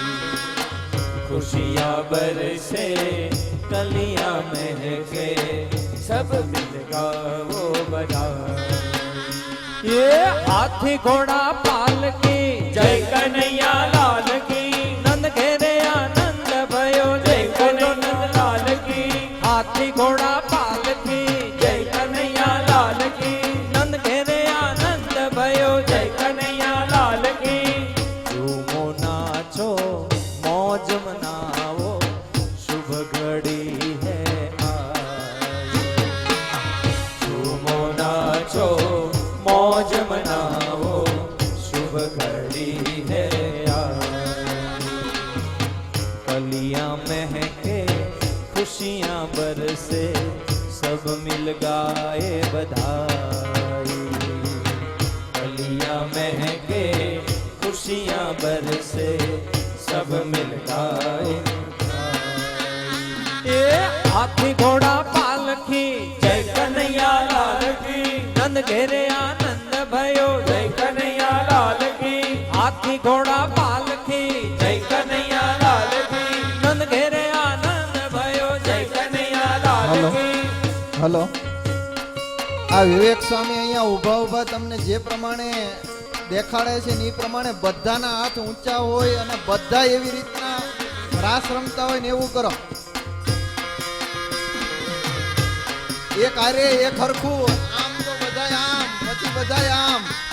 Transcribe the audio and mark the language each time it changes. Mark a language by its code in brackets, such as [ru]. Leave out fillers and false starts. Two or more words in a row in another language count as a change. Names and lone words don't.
[hi] खुशियाँ बरसे कलियाँ महके सब मिल गाओ बधाई ये हाथी घोड़ा पालकी जय कनैया लाल की. नंद घेरे आनंद भयो जय बोलो नंदलाल की. हाथी घोड़ा पालकी जय कनैया लाल की. नंद घेरे आनंद भयो જય जय कनैया लाल की. झूमो नाचो मौज मनाओ शुभ घड़ी है आई झूमो नाचो मौज मनाओ शुभ घड़ी है आई कलियां महके खुशियां बरसे सब मिल गाए बधाई कलियां महके खुशियां बरसे सब मिल गाए बधाई। ये हाथी घोड़ा पालकी जय कनैया लाल की. नंद घेरे आनंद भयो जय कनैया लाल की. हाथी घोड़ा पालकी जय कनैया लाल की. नंद घेरे आनंद भयो જય जय कनैया लाल [gu] હલો. [hi] કી. [gu] હલો આ વિવેક સ્વામી અહીંયા ઊભા ઊભા તમને જે પ્રમાણે દેખાડે છે ને એ પ્રમાણે બધાના હાથ ઊંચા હોય અને બધા એવી રીતના રાસ રમતા હોય ને એવું કરો. એક આરે એક હરખું આમ તો બધાય આમ પછી બધાય આમ.